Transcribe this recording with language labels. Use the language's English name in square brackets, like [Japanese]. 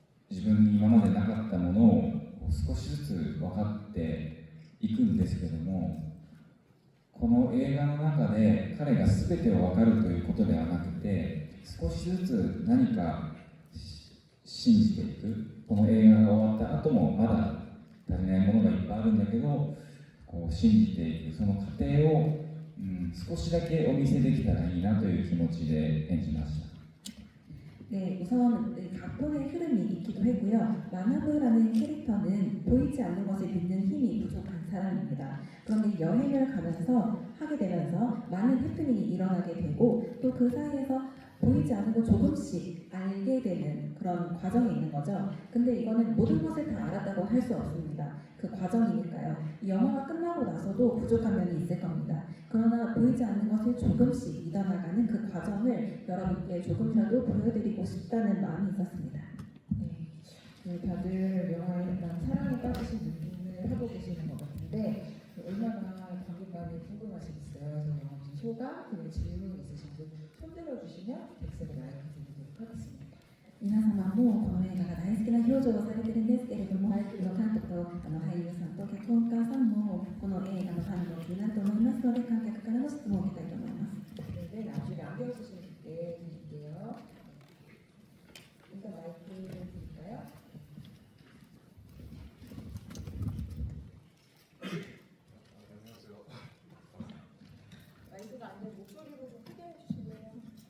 [Japanese] 自分に今までなかったものを少しずつ分かっていくんですけども、この映画の中で彼が全てを分かるということではなくて、少しずつ何か信じていく。この映画が終わった後もまだ足りないものがいっぱいあるんだけど、こう信じていくその過程を、少しだけお見せできたらいいなという気持ちで演じました。 [Korean] 네, 우선 각본의 흐름이 있기도 했고요. 마나브라는 캐릭터는 보이지 않는 것을 믿는 힘이 부족한 사람입니다. 그런데 여행을 가면서 하게 되면서 많은 해프닝이 일어나게 되고 또 그 사이에서 보이지 않는 거 조금씩 알게 되는 그런 과정이 있는 거죠. 근데 이거는 모든 것을 다 알았다고 할 수 없습니다. 그 과정이니까요. 이 영화가 끝나고 나서도 부족한 면이 있을 겁니다. 그러나 보이지 않는 것을 조금씩 믿어나가는 그 과정을 여러분께 조금이라도 보여드리고 싶다는 마음이 있었습니다. 네, 다들 영화에 약간 사랑에 빠지신 느낌을 하고 계시는 것 같은데 얼마나 관객분이 궁금하시겠어요. 그래서 영화 무슨 소감 그리고 질문 있으신 분 손들어 주시면 백색을 마이크 드리도록 하겠습니다. [Japanese] 皆様もこの映画が大好きな表情をされてるんですけれども、監督と俳優さんと脚本家さんもこの映画のファンの気になると思いますので、観客からの質問を受けたいと思います。 [Korean] 네, 나중에 안경 쓰시는 분께 드릴게요. 일단 마이크 드릴까요? 안녕하세요. 마이크가 안 되면 목소리로 좀 크게 해주시면.